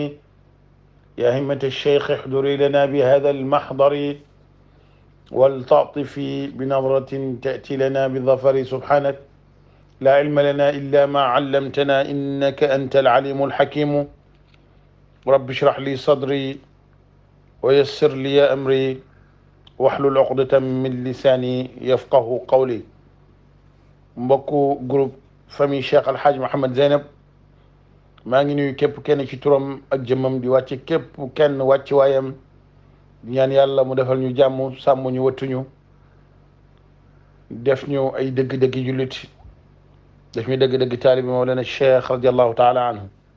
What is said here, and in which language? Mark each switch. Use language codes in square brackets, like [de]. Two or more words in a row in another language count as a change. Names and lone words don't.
[ar] يا همة الشيخ احضري لنا بهذا المحضر ولتعطفي بنظرة تأتي لنا بالظفر. سبحانك لا علم لنا إلا ما علمتنا إنك أنت العليم الحكيم. رب اشرح لي صدري ويسر لي أمري واحلل عقدة من لساني يفقهوا قولي. [wo] mbokku [fr] groupe famille [wo] Cheikh Alhaaj Mohamed Zeynab, maa ngi nuyu képp kenn ci turam ak jëmmam, di wàcce képp kenn wàcc waayam, di ñaan yàlla mu defal ñu jàmm, sàmm ñu, wëttuñu, def ñu ay dëgg-dëgg jullit, def ñu dëgg-dëgg taalibi Mawlana Cheikh [ar] رضي الله تعالى عنه.